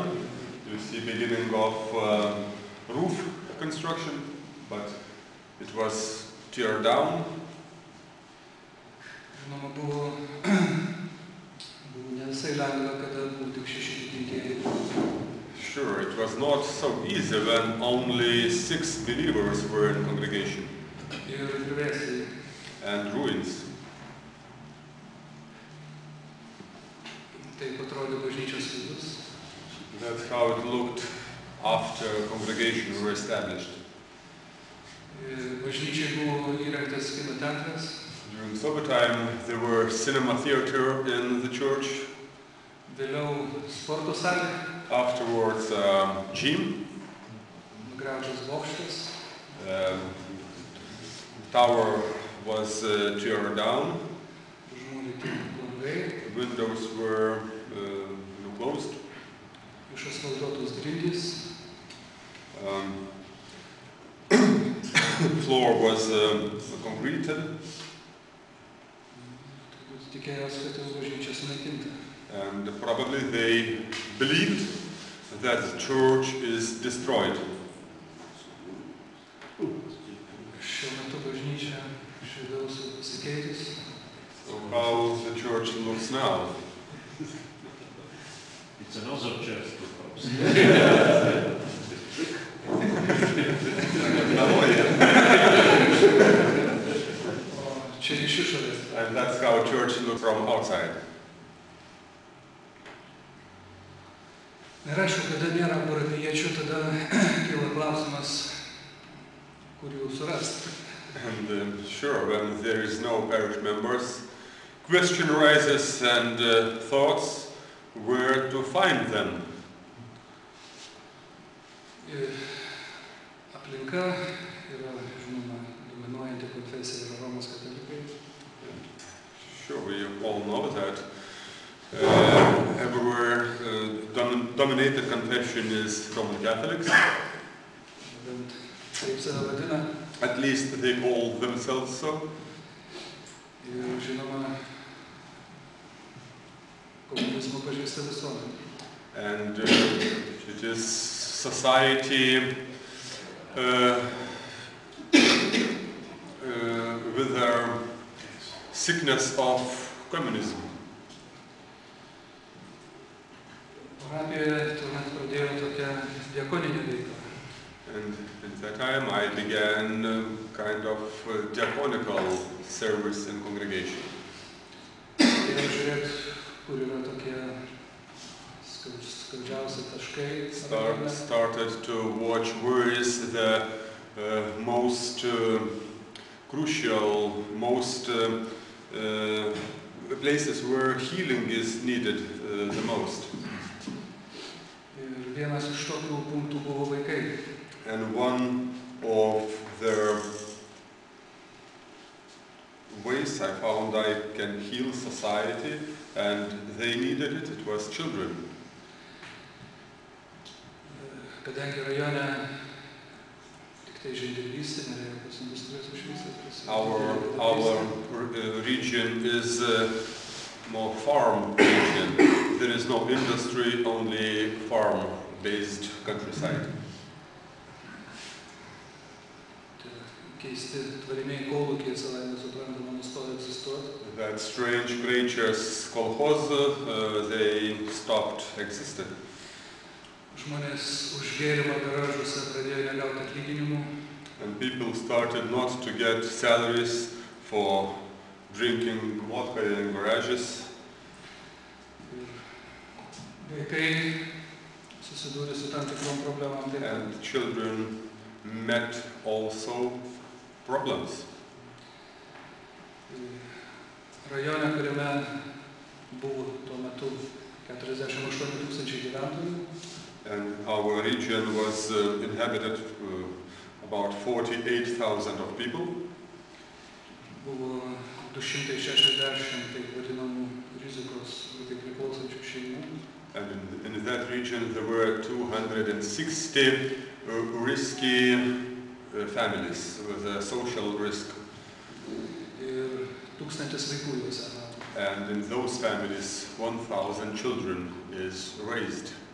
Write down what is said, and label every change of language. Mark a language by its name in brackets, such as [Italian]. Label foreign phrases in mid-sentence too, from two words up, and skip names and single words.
[English] You see beginning of roof construction, but it was tear down. [Lithuanian] Žinoma, buvo ne visai lengva, kada buvo tik 6 tikintieji. [English] Sure, it was not so easy when only 6 believers were in congregation. [Lithuanian] Ir griuvėsiai. [English] And ruins. [Lithuanian] Taip atrodė bažnyčios vidus. [English] That's how it looked after congregation were established. [Lithuanian] Bažnyčiai buvo įrengtas kino teatras. [English] During Soviet time, there were cinema theater in the church. [Lithuanian] Vėliau sporto salė. [English] Afterwards, gym. [Lithuanian] Nugriautas bokštas. [English] Tower was tear down. [Lithuanian] Užmūryti langai. [English] Windows were closed. [Lithuanian] Išasfaltuotos grindys. [English] Floor was concreted. [Lithuanian] Tikėjosi, kad jau bažnyčia sunaikinta. [English] And probably they believed that the church is destroyed. [Lithuanian] Šiuo metu bažnyčia iš vidaus pasikeitus. [English] So how the church looks now? It's another church, [Lithuanian] Čia iš išorės. [English] And that's how church looks from outside. [Lithuanian] Ir aišku, kada nėra parapijiečių, tada kyla klausimas, kur jų surasti. [English] And sure, when there is no parish members, question arises and thoughts, where to find them. [Lithuanian] Ir aplinka yra, žinoma, dominuojanti konfesija yra Romos katalikai. [English] Sure, we all know that everywhere dominated confession is Roman Catholics. [Lithuanian] Bent taip save vadina. [English] At least they call themselves so. [Lithuanian] Ir, žinoma, komunizmo pažeista visuomenė. [English] And it is society with their sickness of communism. [Lithuanian] Parapijoje tuomet pradėjau tokią diakoninę veiklą. [English] And at that time I began kind of diaconical service in congregation. [Lithuanian] Ir žiūrėt, kur yra tokie skaudžiausi taškai. [English] Started to watch where is the most crucial, most places where healing is needed the most. [Lithuanian] Ir vienas iš tokių punktų buvo vaikai. [English] And one of the ways I found I can heal society, and they needed it, it was children. [Lithuanian] Kadangi rajone tik tai žemdirbystė, nėra jokios industrijos išvystytos. [English] Our region is more farm region. There is no industry, only farm-based countryside. [Lithuanian] Keisti tvariniai kolūkiai savaime suprantama nustojo egzistuoti. [English] That strange creatures, kolkhoz, they stopped existing. [Lithuanian] Žmonės už gėrimą garažuose pradėjo negauti atlyginimų. [English] And people started not to get salaries for drinking vodka in garages. [Lithuanian] Vaikai susidūrė su tam tikrom problemom. [English] And children met also problems. [Lithuanian] Rajone, kuriame buvo tuo metu 48,000 gyventojų. [English] And our region was inhabited about 48,000 of people. [Lithuanian] Buvo 260 taip vadinamų rizikos grupei priklausančių šeimų. [English] And in that region there were 260 risky families with a social risk. [Lithuanian] Ir 1000 vaikų juose. [English] And in those families 1,000 children is raised.